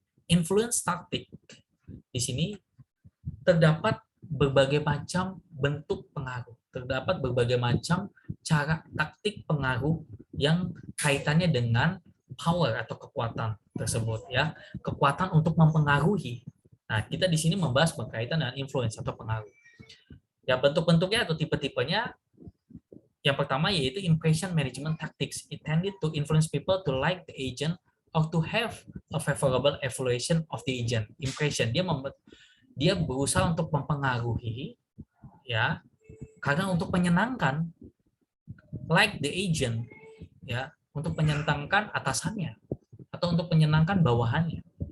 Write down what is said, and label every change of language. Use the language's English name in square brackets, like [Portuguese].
[Indonesian] Influence taktik. Di sini terdapat berbagai macam bentuk pengaruh, terdapat berbagai macam cara taktik pengaruh yang kaitannya dengan power atau kekuatan tersebut, ya, kekuatan untuk mempengaruhi. Nah, kita di sini membahas berkaitan dengan influence atau pengaruh. Ya, bentuk-bentuknya atau tipe-tipenya, yang pertama yaitu impression management tactics. [English] It tended to influence people to like the agent or to have a favorable evaluation of the agent. [Indonesian] Impression, dia berusaha untuk mempengaruhi, ya, karena untuk menyenangkan, [English] like the agent, [Indonesian] ya, untuk menyenangkan atasannya atau untuk menyenangkan bawahannya.